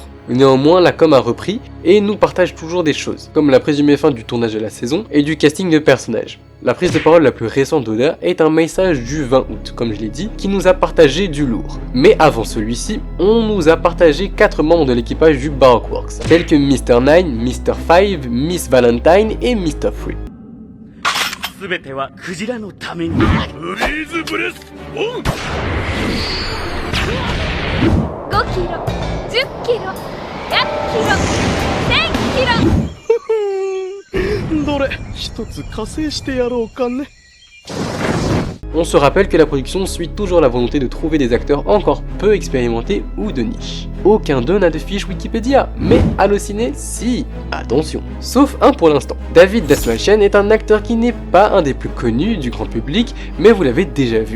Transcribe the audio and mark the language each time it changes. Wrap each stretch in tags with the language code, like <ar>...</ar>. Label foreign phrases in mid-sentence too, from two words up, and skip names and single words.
<fr>Néanmoins, la com a repris et nous partage toujours des choses, comme la présumée fin du tournage de la saison et du casting de personnages. La prise de parole la plus récente d'Oda est un message du 20 août, comme je l'ai dit, qui nous a partagé du lourd. Mais avant celui-ci, on nous a partagé 4 membres de l'équipage du Baroque Works, tels que Mr. 9, Mr. 5, Miss Valentine et Mr. 3.</fr> <ja>全てはクジラのために。フリーズブレスオン。 5キロ、10キロ、100キロ、1000キロ。どれ一つ加勢してやろうかね。</ja> <fr>On se rappelle que la production suit toujours la volonté de trouver des acteurs encore peu expérimentés ou de niche. Aucun d'eux n'a de fiche Wikipédia, mais Allociné, si, attention. Sauf un pour l'instant. David Dastmalchian est un acteur qui n'est pas un des plus connus du grand public, mais vous l'avez déjà vu.</fr>